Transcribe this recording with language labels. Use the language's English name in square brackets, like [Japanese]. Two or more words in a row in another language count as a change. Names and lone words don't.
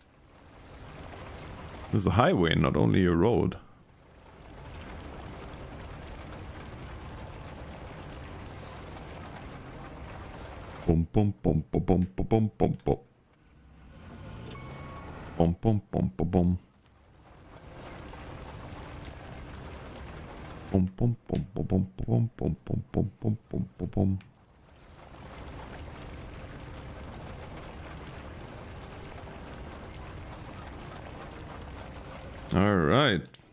[English] This is a highway, not only a road. Boom, boom, boom, boom, boom, boom, boom, boom. Boom, boom, boom, boom, boom. Boom, boom, boom, boom, boom, boom, boom, boom, boom, boom, boom, boom, boom. All right.